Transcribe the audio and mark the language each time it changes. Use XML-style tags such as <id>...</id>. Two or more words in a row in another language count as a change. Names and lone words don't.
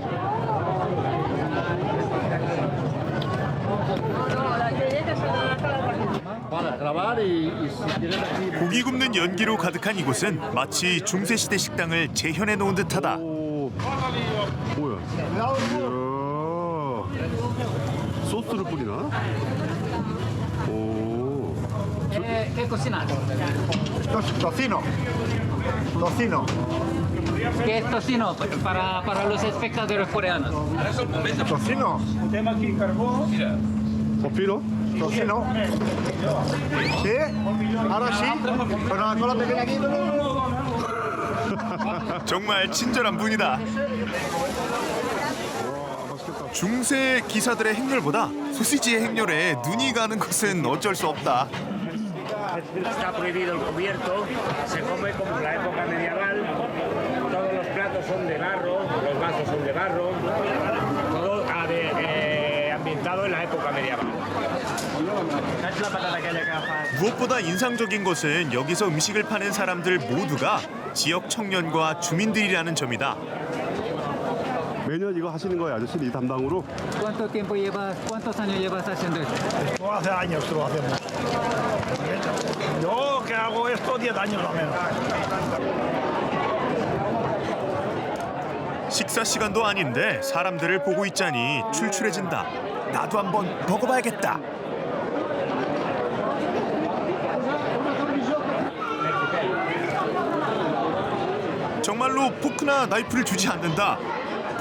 <ko>고기 굽는 연기로 가득한 이곳은 마치 중세시대 식당을 재현해 놓은 듯하다. 오. 뭐야? 이야. 소스를 뿌리나? 오.</ko> <es>¿Qué cocinas? Tocino. Tocino. ¿Qué es tocino para los espectadores coreanos? Tocino.</es> <ko>버피로?</ko> <es>Tocino. ¿Sí? Ahora sí. Con la cola pequeña aquí.</es> <ko>정말 친절한 분이다. 중세 기사들의 행렬보다 소시지의 행렬에 눈이 가는 것은 어쩔 수 없다.</ko> <es>Está prohibido el cubierto, se come como en la época medieval, todos los platos son de barro, los vasos son de barro, todo ambientado en la época medieval.</es> <ko>무엇보다 인상적인 것은 여기서 음식을 파는 사람들 모두가 지역 청년과 주민들이라는 점이다. 매년 이거 하시는 거예요, 아저씨 이 담당으로?</ko> <es>¿Cuántos años llevas haciendo esto? No hace años que lo hacemos. Yo que hago esto 10 años o menos.</es> <ko>식사 시간도 아닌데 사람들을 보고 있자니 출출해진다. 나도 한번 먹어봐야겠다. 정말로 포크나 나이프를 주지 않는다.</ko>